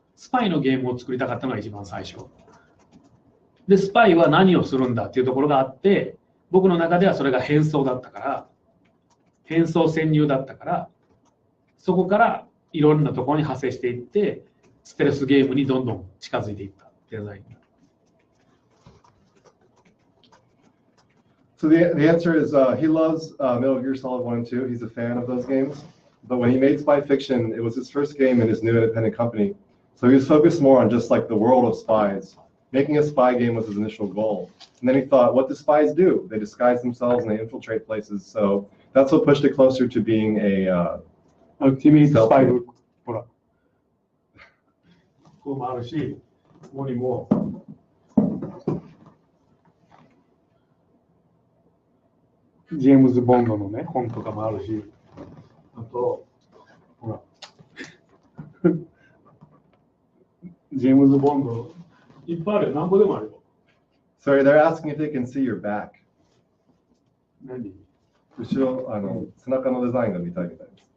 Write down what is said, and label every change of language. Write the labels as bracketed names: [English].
[Japanese] スパイのゲームを作りたかったのが一番最初で、スパイは何をするんだっていうところがあって、僕の中ではそれが変装だったから、変装潜入だったから、そこからいろんなところに派生していって、ステルスゲームにどんどん近づいていったデザイン。 [English] So the answer is he loves Metal Gear Solid 1 and 2. He's a fan of those games. But when he made Spy Fiction, it was his first game in his new independent company. So he was focused more on just like the world of spies. Making a spy game was his initial goal. And then he thought, what do spies do? They disguise themselves and they infiltrate places. So that's what pushed it closer to being a Ultimate Spy Book. ほら。 [Japanese] ここもあるし、ここにも。ジェームズ・ボンドのね、本とかもあるし、あと、ほら、ジェームズ・ボンド、いっぱいあるよ、なんぼでもあるよ。 [English] Sorry, they're asking if they can see your back. [Japanese] 何？後ろ、背中のデザインが見たいみたいです。